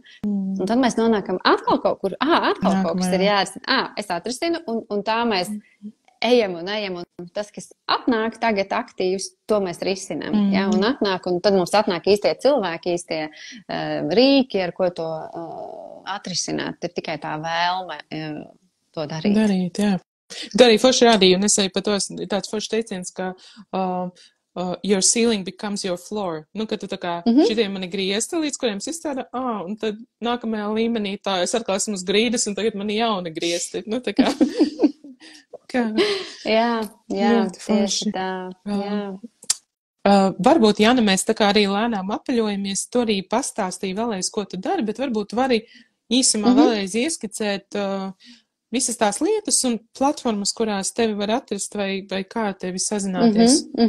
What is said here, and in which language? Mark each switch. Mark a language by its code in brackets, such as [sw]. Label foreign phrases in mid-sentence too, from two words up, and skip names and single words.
[lv] Un tad mēs nonākam atkal kaut kur, kaut kas ir jārisina, es atrisinu, un tā mēs ejam, un tas, kas atnāk tagad aktīvs, to mēs risinam, un atnāk, un tad mums atnāk īstie cilvēki, īstie rīki, ar ko to atrisināt, ir tikai tā vēlme to darīt. Darīt, jā. Darīt forši rādīju, un es arī par to tāds forši teiciens, ka [en] your ceiling becomes your floor. [lv] Ka tu tā kā šitie mani griezti, līdz kuriem es izstādu, un tad nākamajā līmenī tā, es atkal esmu uz grīdas, un tagad man ir jauni griezti. Tā kā. Jā, tieši tā. Jā. Varbūt, Jana, mēs tā kā arī lēnām apaļojamies, tu arī pastāstīji vēlreiz, ko tu dari, bet varbūt vari īsumā vēlreiz ieskicēt visas tās lietas un platformas, kurās tevi var atrast vai kā tevi sazināties.